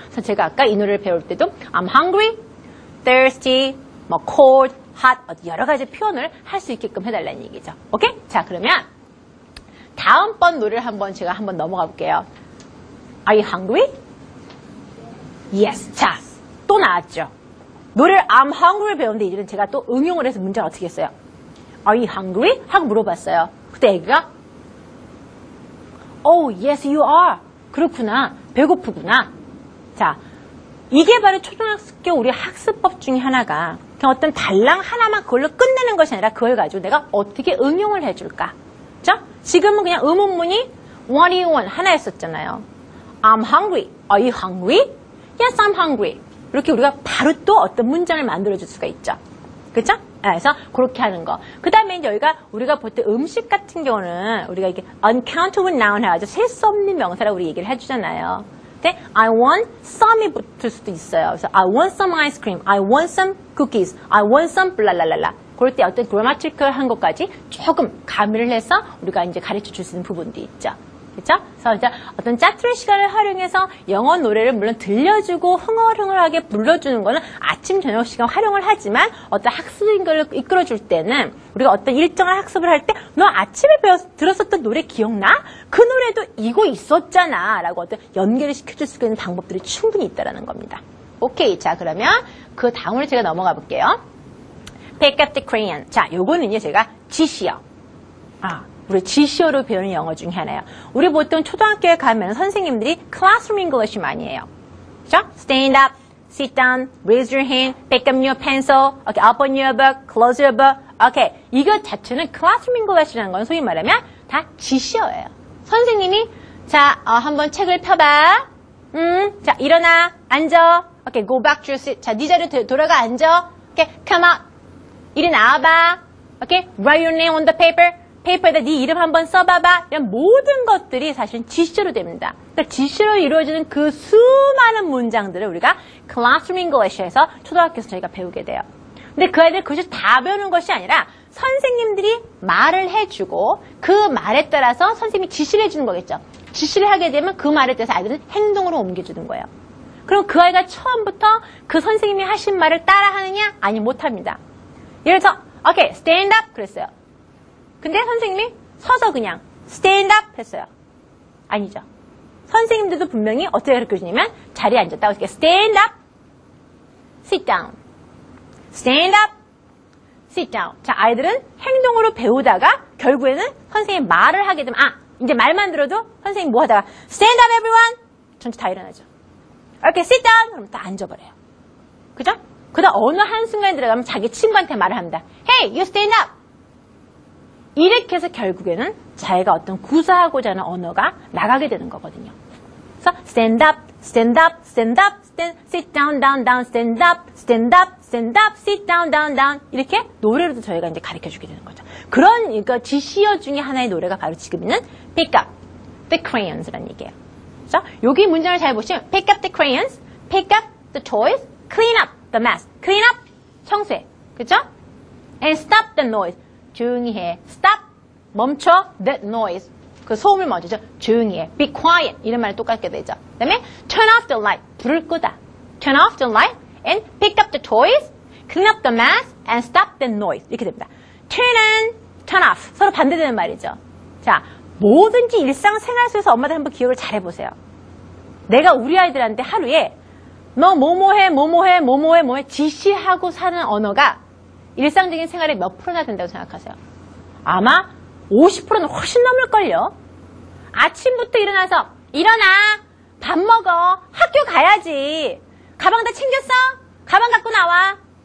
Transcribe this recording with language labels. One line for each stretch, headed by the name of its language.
Korean: 그래서 제가 아까 이 노래를 배울 때도
English: I'm hungry, thirsty,
Korean: 뭐 cold, hot 여러 가지 표현을 할 수 있게끔 해달라는 얘기죠. 오케이? 자, 그러면 다음번 노래를 제가 한번 넘어가 볼게요.
English: Are you hungry? Yes.
Korean: 자, 또 나왔죠. 노래를
English: I'm hungry
Korean: 배우는데 이제는 제가 또 응용을 해서 문제를 어떻게 했어요?
English: Are you hungry?
Korean: 하고 물어봤어요. 그때 애기가
English: Oh, yes, you are.
Korean: 그렇구나. 배고프구나. 자, 이게 바로 초등학교 우리 학습법 중에 하나가 그냥 어떤 달랑 하나만 그걸로 끝내는 것이 아니라 그걸 가지고 내가 어떻게 응용을 해줄까? 자, 지금은 그냥 의문문이
English: What do you want?
Korean: 하나였었잖아요.
English: I'm hungry. Are you hungry? Yes, I'm hungry.
Korean: 이렇게 우리가 바로 또 어떤 문장을 만들어줄 수가 있죠. 그렇죠? 그래서 그렇게 하는 거. 그 다음에 이제 우리가 보통 음식 같은 경우는 우리가 이게 uncountable noun 해가지고 셀 수 없는 명사라고 우리 얘기를 해주잖아요.
English: 근데 I want some이
Korean: 붙을 수도 있어요. 그래서
English: I want some ice cream. I want some cookies. I want some
Korean: 블랄랄랄라. 그럴 때 어떤 grammatical 것까지 조금 가미를 해서 우리가 이제 가르쳐 줄 수 있는 부분도 있죠. 그렇죠? 그래서 이제 어떤 짜투리 시간을 활용해서 영어 노래를 물론 들려주고 흥얼흥얼하게 불러주는 거는 아침 저녁 시간 활용을 하지만 어떤 학습인 걸 이끌어줄 때는 우리가 어떤 일정한 학습을 할 때 너 아침에 들었었던 노래 기억나? 그 노래도 이거 있었잖아 라고 어떤 연결을 시켜줄 수 있는 방법들이 충분히 있다는 겁니다. 오케이. 자, 그러면 그 다음으로 제가 넘어가 볼게요.
English: Pick up the crayon.
Korean: 자, 요거는요 제가 지시어. 우리 지시어로 배우는 영어 중에 하나예요. 우리 보통 초등학교에 가면 선생님들이 classroom English 많이 해요. 그죠?
English: Stand up, sit down, raise your hand, pick up your pencil, okay, open your book, close your book. Okay.
Korean: 이것 자체는 classroom English라는 건 소위 말하면 다 지시어예요. 선생님이 자, 한번 책을 펴봐. 자, 일어나, 앉아.
English: Okay, go back to your seat.
Korean: 자, 네 자리로 돌아가 앉아.
English: Okay, come out.
Korean: 이리 나와봐.
English: Okay, write your name on the paper.
Korean: 페이퍼에다 네 이름 한번 써봐봐. 이런 모든 것들이 사실은 지시어로 됩니다. 그러니까 지시어로 이루어지는 그 수많은 문장들을 우리가 Classroom English에서 초등학교에서 저희가 배우게 돼요. 근데 그 아이들 그것을 다 배우는 것이 아니라 선생님들이 말을 해주고 그 말에 따라서 선생님이 지시를 해주는 거겠죠. 지시를 하게 되면 그 말에 따라서 아이들은 행동으로 옮겨주는 거예요. 그럼 그 아이가 처음부터 그 선생님이 하신 말을 따라하느냐? 아니, 못합니다. 예를 들어서 오케이,
English: stand up
Korean: 그랬어요. 근데 선생님이 서서 그냥 stand up 했어요. 아니죠. 선생님들도 분명히 어떻게 가르쳐주냐면 자리에 앉았다고 이렇게
English: stand up, sit down, stand up, sit down.
Korean: 자, 아이들은 행동으로 배우다가 결국에는 선생님이 말을 하게 되면 이제 말만 들어도 선생님이 뭐 하다가
English: stand up everyone
Korean: 전체 다 일어나죠. 이렇게
English: sit down
Korean: 그러면 다 앉아버려요. 그죠? 그다음 어느 한순간에 들어가면 자기 친구한테 말을 합니다.
English: Hey, you stand up.
Korean: 이렇게 해서 결국에는 자기가 어떤 구사하고자 하는 언어가 나가게 되는 거거든요.
English: 그래서 stand up, stand up, stand up, stand, sit down, down, down, stand up, stand up, stand up, sit down, down, down
Korean: 이렇게 노래로도 저희가 이제 가르쳐주게 되는 거죠. 그런 그러니까 지시어 중에 하나의 노래가 바로 지금 있는
English: Pick up the crayons
Korean: 라는 얘기예요. 그래서 여기 문장을 잘 보시면
English: Pick up the crayons, pick up the toys, clean up the mess. clean up
Korean: 청소해, 그렇죠?
English: And stop the noise.
Korean: 조용히 해.
English: stop,
Korean: 멈춰,
English: that noise.
Korean: 그 소음을 멈추죠. 조용히 해.
English: be quiet.
Korean: 이런 말이 똑같게 되죠. 그 다음에
English: turn off the light.
Korean: 불을 끄다.
English: turn off the light and pick up the toys, clean up the mess and stop the noise.
Korean: 이렇게 됩니다.
English: turn on, turn off.
Korean: 서로 반대되는 말이죠. 자, 뭐든지 일상생활 속에서 엄마들 한번 기억을 잘 해보세요. 내가 우리 아이들한테 하루에 너 뭐뭐해, 뭐뭐해, 뭐뭐해, 뭐해 지시하고 사는 언어가 일상적인 생활에 몇 프로나 된다고 생각하세요? 아마 50%는 훨씬 넘을걸요. 아침부터 일어나서 일어나, 밥 먹어, 학교 가야지, 가방 다 챙겼어? 가방 갖고 나와.